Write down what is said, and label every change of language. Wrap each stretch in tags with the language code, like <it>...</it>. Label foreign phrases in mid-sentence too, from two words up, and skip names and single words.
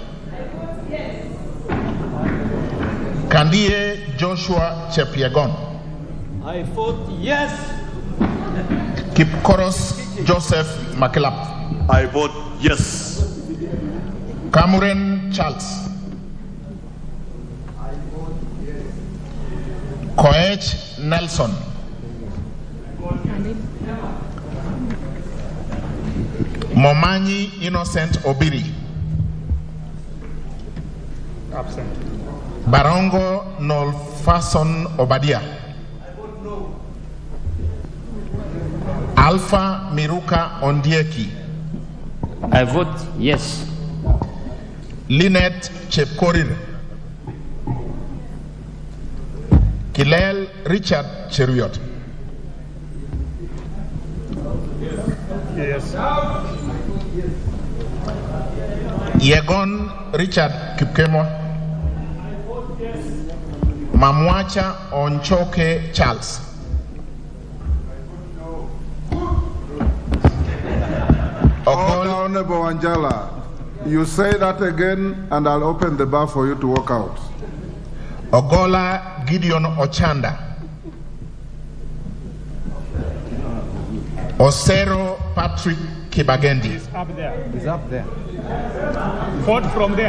<en>Kandie Joshua Chepiegon. I vote yes. Kipkoros Joseph Makelap. I vote yes. Cameron Charles. Koech Nelson. Momanyi Innocent Obiri. Absent. Barongo Nolfason Obadia. Alpha Miruka Ondieki. I vote yes. Lynette Chepkorir. Kilel Richard Cheruiyot. Yes. Yegon Richard Kipkemo. Mamwacha Onchoke Charles. Honorable Wanjala, you say that again and I'll open the bar for you to walk out. Ogola Gideon Ochanda. Osero Patrick Kibagendi. He's up there. He's up there. Vote from there.</en>